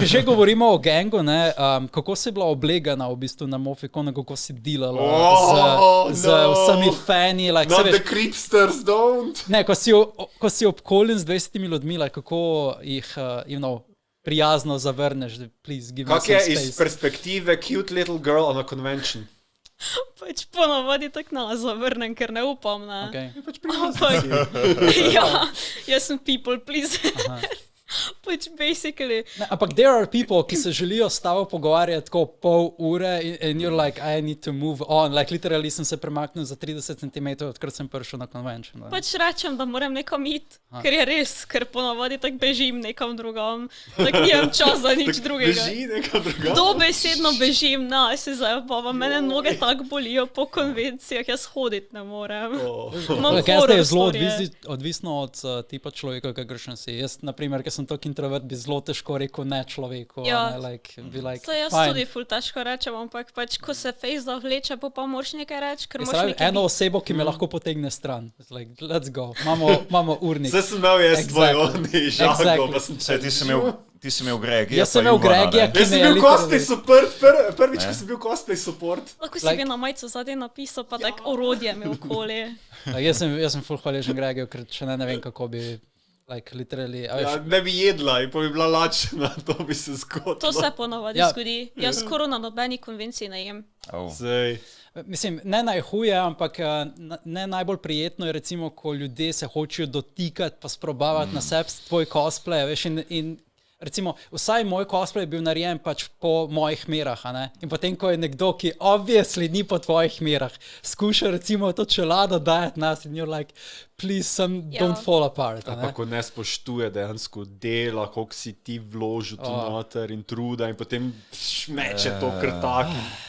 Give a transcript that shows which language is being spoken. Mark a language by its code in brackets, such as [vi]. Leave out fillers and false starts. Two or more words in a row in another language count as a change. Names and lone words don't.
[sl] če že govorimo o gangu, ne, kako si bila oblegana v bistvu na Mofikonu, kako si delala z vsemi fani. [en] Like, Not the creepsters, don't. [sl] Ne, ko si obkoljen z 20 ljudmi, like, kako jih, prijazno zavrneš, [en] please give me some space. [sl] Kak je iz perspektive [en] cute little girl on a convention? [sl] Pač ponovadi tako zavrnem, ker ne upam. Ne? Okay. Pač prijazno si. Jaz sem [en] people pleaser. [sl] Pač basically. Ne, ampak [en] there are people, [sl] ki se želijo s tabo pogovarjati tako pol ure [en] and you're like, I need to move on. Like literally [sl] sem se premaknil za 30 cm, odkar sem prišel na convention. Pač rečem, da moram nekam iti, ker je res, ker ponovadi tako bežim nekam drugam. Tako nimam čas za nič drugega. Beži nekam drugam? Dobesedno bežim, se zajebavam. Mene noge tako bolijo po konvencijah, jaz hoditi ne morem. Jaz je zelo odvisno od tipa človeka, kakršen si. Jaz, na primer, ker sem tako introvert, bi zelo težko rekel ne človeku. Ja. Jaz tudi ful težko rečem, ampak pač, ko se face zavleče, pa moraš nekaj reči, ker moraš nekaj eno osebo, ki me lahko potegne stran. [en] Like, let's go. [sl] Imamo urnik. Zdaj sem imel jaz tvoj oni žago, pa sem Ti si imel Gregija. Jaz sem imel Gregija, ki me je bil [en] cosplay support, [sl] prvič, ko sem bil [en] cosplay support. [sl] Lahko si bi na majico zadnje napisal, pa tak orodje me okoli. Jaz sem ful hvaležen Gregiju, ker še ne vem, kako bi [en] like literally. [sl] Ne bi jedla in pa bi bila lačna, to bi se zgodilo. To se ponovadi zgodi. Jaz skoro na nobeni konvenciji ne jem. Mislim, ne najhuje, ampak ne najbolj prijetno je recimo, ko ljudje se hočejo dotikati pa sprobavati na sebi tvoj cosplay, veš, in recimo, vsaj moj cosplay je bil narejen pač po mojih merah, a ne? In potem, ko je nekdo, ki obviously ni po tvojih merah, skuša recimo to čelado dajati nas in [en] you're like, please, don't fall apart. [sl] Ampak ko ne spoštuje dejansko dela, koliko si ti vložil tu noter in truda in potem šmeče to kar tak.